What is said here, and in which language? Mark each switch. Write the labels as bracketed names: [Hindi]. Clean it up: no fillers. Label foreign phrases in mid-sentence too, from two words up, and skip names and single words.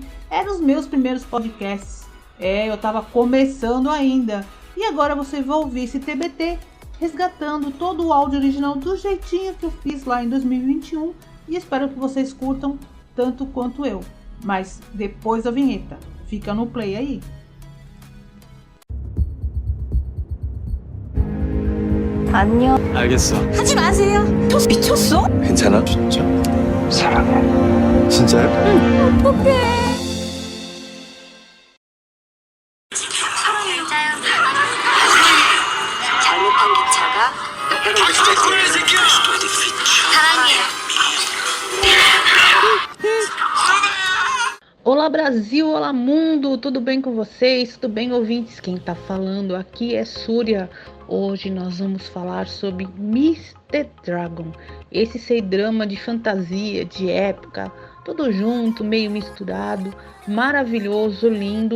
[Portuguese] Eram os meus primeiros podcasts. Eu estava começando ainda. E agora você vai ouvir esse TBT resgatando todo o áudio original do jeitinho que eu fiz lá em 2021. E espero que vocês curtam tanto quanto eu. Mas depois da vinheta. Fica no play aí. [Korean] 안녕. 알겠어. 하지 마세요. 미쳤어? 괜찮아? 진짜. 사랑해. 진짜요? 응. 어떡해. 잘못한 기차가 사랑해요. [Portuguese] Olá Brasil, olá mundo, tudo bem com vocês? Tudo bem, ouvintes? Quem tá falando aqui é Súria. Hoje nós vamos falar sobre Mr. Dragon, esse C-drama de fantasia, de época, tudo junto, meio misturado, maravilhoso, lindo.